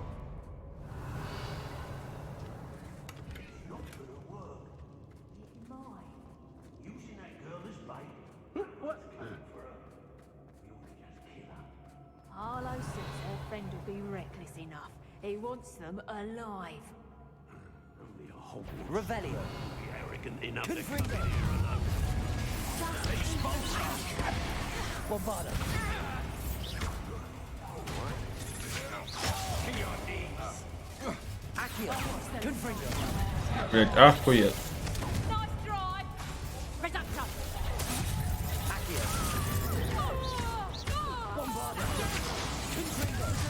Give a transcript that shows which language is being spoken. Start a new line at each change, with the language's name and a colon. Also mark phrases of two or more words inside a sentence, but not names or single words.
English: Harlow says her friend will be reckless enough. He wants them alive. Revelio. Arrogant enough to come here alone. Bombarda. Accio. Confringo.
Russian: Блять, охуеть.
English: Nice drive. Reducto. Accio. Bombarda. Confringo.